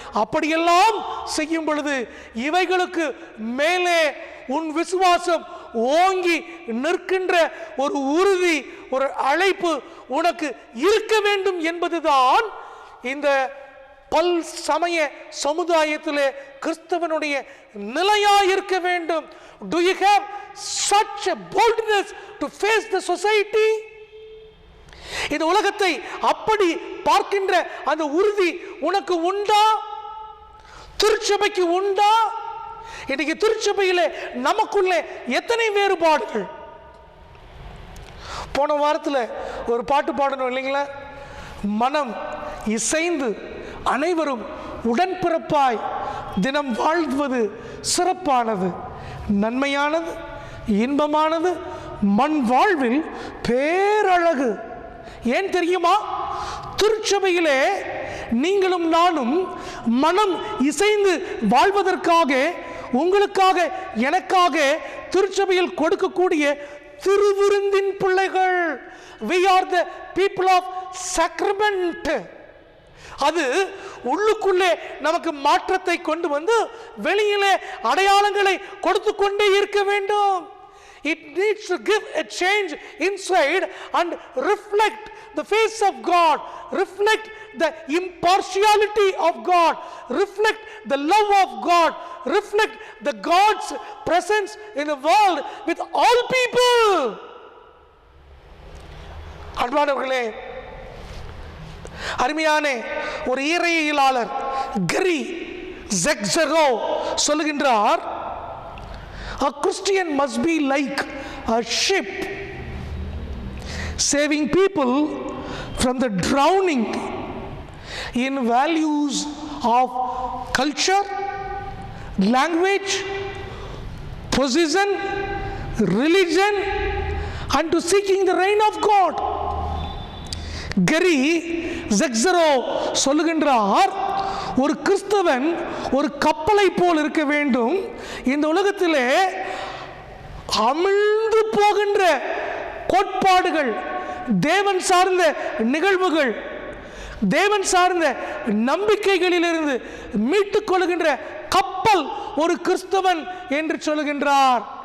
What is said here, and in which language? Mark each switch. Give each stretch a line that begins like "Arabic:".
Tamil: அப்படியெல்லாம் செய்யும் பொழுது இவைகளுக்கு மேலே உன் விசுவாசம் ஓங்கி நிற்கின்ற ஒரு உறுதி, ஒரு அழைப்பு உனக்கு இருக்க வேண்டும் என்பதுதான் இந்த பல் சமய சமுதாயத்திலே கிறிஸ்தவனுடைய நிலையாயிருக்க வேண்டும்.
English: Do you have such a boldness to face the society?
Tamil: இந்த உலகத்தை அப்படி பார்க்கின்ற அந்த உறுதி உனக்கு உண்டா? திருச்சபைக்கு உண்டா? இன்னைக்கு திருச்சபையிலே நமக்குள்ளே எத்தனை வேறுபாடுகள்! போன வாரத்தில் ஒரு பாட்டு பாடணும் இல்லைங்களா? மனம் இசைந்து அனைவரும் உடன்பிறப்பாய் தினம் வாழ்வது சிறப்பானது, நன்மையானது, இன்பமானது, மண் வாழ்வில் பேரழகு. ஏன் தெரியுமா? திருச்சபையிலே நீங்களும் நானும் மனம் இசைந்து வாழ்வதற்காக, உங்களுக்காக, எனக்காக திருச்சபையில் கொடுக்கக்கூடிய திருவிருந்தின் பிள்ளைகள்.
English: We are the people of sacrament.
Tamil: அது உள்ளுக்குள்ளே நமக்கு மாற்றத்தை கொண்டு வந்து வெளியிலே அடையாளங்களை கொடுத்து கொண்டே இருக்க வேண்டும்.
English: It needs to give a change inside and reflect the face of God, reflect the impartiality of God, reflect the love of God, reflect the God's presence in the world with all people.
Tamil: அன்பானவர்களே, அருமையான ஒரு இறையியலாளர் கரி ஜெக்ஸரோ சொல்லுகின்றார்,
English: a Christian must be like a ship saving people from the drowning in values of culture, language, position, religion, and to seeking the reign of God.
Tamil: கரி ஜெக்ஸரோ சொல்லுகின்றார், ஒரு கிறிஸ்தவன் ஒரு கப்பலை போல் இருக்க வேண்டும். இந்த உலகத்திலே அமிழ்ந்து போகின்ற கோட்பாடுகள், தேவன் சார்ந்த நிகழ்வுகள், தேவன் சார்ந்த நம்பிக்கைகளிலிருந்து மீட்டுக் கொள்கின்ற கப்பல் ஒரு கிறிஸ்தவன் என்று சொல்லுகின்றார்.